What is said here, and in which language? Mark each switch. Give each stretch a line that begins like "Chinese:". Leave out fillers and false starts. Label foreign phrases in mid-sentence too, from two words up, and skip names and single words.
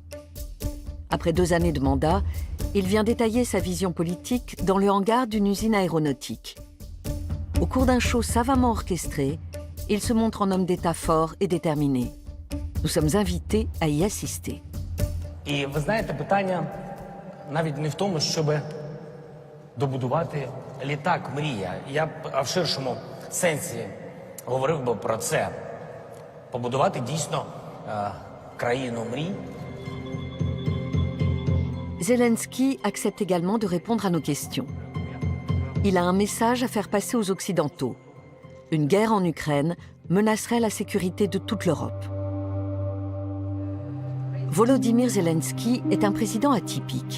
French: Après 2 années de mandat, il vient détailler sa vision politique dans le hangar d'une usine aéronautique. Au cours d'un show savamment orchestré, il se montre en homme d'État fort et déterminé. Nous sommes invités à y assister.
Ukrainian: І ви знаєте, питання навіть не в тому, щоб добудувати літак мрія. Я б в ширшому сенсі говорив би про це. Побудувати дійсно країну мрій.
French: Zelensky accepte également de répondre à nos questions. Il a un message à faire passer aux Occidentaux. Une guerre en Ukraine menacerait la sécurité de toute l'Europe. Volodymyr Zelensky est un président atypique.